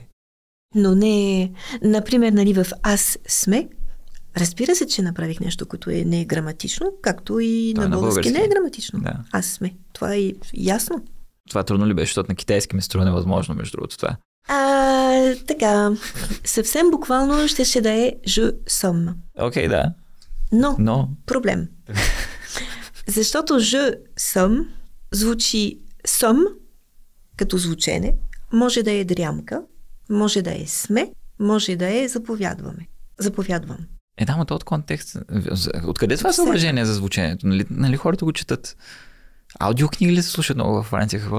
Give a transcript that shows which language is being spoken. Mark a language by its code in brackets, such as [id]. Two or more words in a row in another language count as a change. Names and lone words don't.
[bg] Но не, например, в аз сме, разбира се, че направих нещо, което не е граматично, както и на български не е граматично. Да. Аз сме. Това е ясно. Това трудно ли беше, защото на китайски ми струва невъзможно, между другото това? Така, съвсем буквално ще да е [fr] je somme. [bg] Окей, да. Но проблем. Защото [fr] je somme [bg] звучи somme като звучене, може да е дрямка, може да е сме, може да е заповядвам. Да, то от контекст. Откъде това съображение за звученето? Нали хората го четат? Аудиокниги ли се слушат много във Франция? Какво?